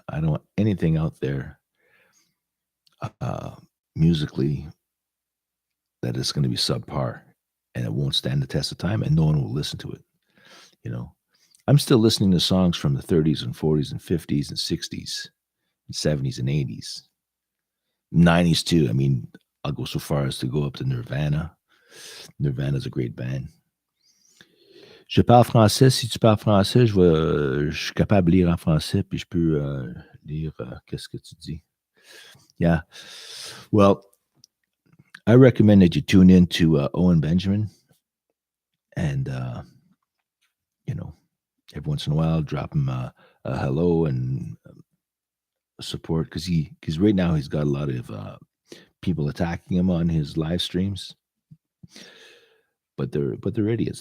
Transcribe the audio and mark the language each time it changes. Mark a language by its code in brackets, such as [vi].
[en] I don't want anything out there musically that is going to be subpar, and it won't stand the test of time, and no one will listen to it." I'm still listening to songs from the 30s and 40s and 50s and 60s and 70s and 80s, 90s too. I mean, I'll go so far as to go up to Nirvana. Nirvana's a great band. [fr] Je parle français. Si tu parles français, je suis capable de lire en français, puis je peux lire qu'est-ce que tu dis. [en] Yeah. Well, I recommend that you tune in to Owen Benjamin, and every once in a while, drop him a hello and support, because right now he's got a lot of people attacking him on his live streams, but they're idiots.